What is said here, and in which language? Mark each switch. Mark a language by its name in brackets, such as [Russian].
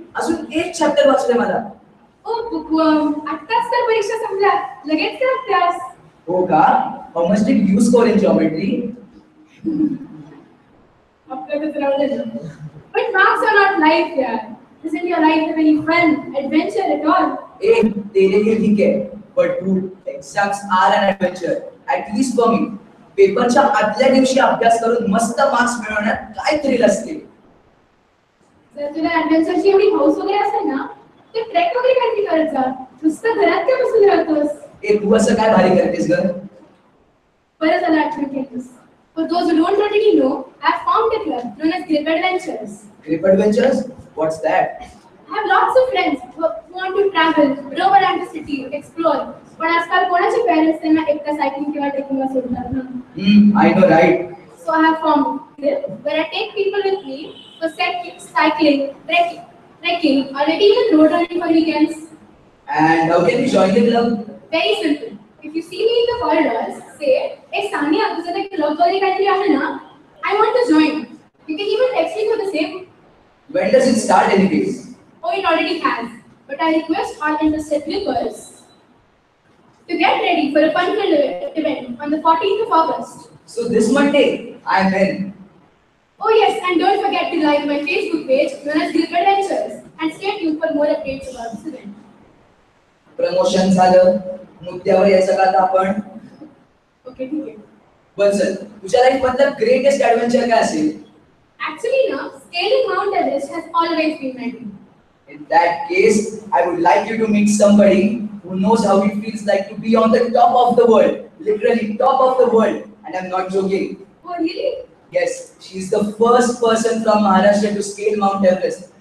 [Marathi] अजून एक चॅप्टर वाचले मला. ओ बुकवर्म, आत्ताच तर परीक्षा संपल्या, लगेच काय अभ्यास? हो का? [English] How much did you score in geometry? But marks are not life, yaar. Isn't your life have any fun, adventure at all? ए, [Hindi] तेरे लिए ठीक है, [English] but dude, exams are an adventure. At least for me. [Marathi] पेपरच्या आदल्या दिवशी अभ्यास करून मस्त मार्क्स मिळवण्यात काय थ्रिल असते. जर तुला ॲडव्हेंचरची एवढी हौस वगैरे असेल ना, तर ट्रेक वगैरे काहीतरी करत जा. नुसतं घरात काय बसून राहतोस? ए, तू असं काय भारी करतेस ग? बरं झालं आठवण केलीस. [English] For those who don't already know, I have formed a club known as Grip Adventures. Grip Adventures? What's that? I have lots of friends who want to travel, roam around the city, explore. [Marathi] पण आजकाल कोणाचे parents त्यांना एकटा cycling किंवा ट्रेकिंगला सोडतात ना? [English] I know, right? So I have formed Grip, where I take people with me for cycling, trekking, or maybe even road running for weekends. And how can you join the club? Very simple. If you see me in the corridors, say, "Hey Sania, [Marathi] तुझं ते club वगैरे काहीतरी आहे ना? [English] I want to join." You can even text me for the same. When does it start anyways? Oh, it already has. But I request all interested viewers to get ready for a fun-filled event on the 14th of August. So this Monday, I'm in. Oh yes, and don't forget to like my Facebook page known as Grip Adventures and stay tuned for more updates about this event. [Marathi] Promotion झालं, मुद्द्यावर यायचं का आता आपण? Okay, ठीक आहे. पण चल, तुझ्या लाईफ मधलं ग्रेटेस्ट ॲडव्हेंचर काय असेल? [English] Actually, no, scaling Mount Everest has always been my dream. In that case, I would like you to meet somebody who knows how it feels like to be on the top of the world, literally top of the world, and I'm not joking. Oh, really? Yes, she is the first person from Maharashtra to scale Mount Everest.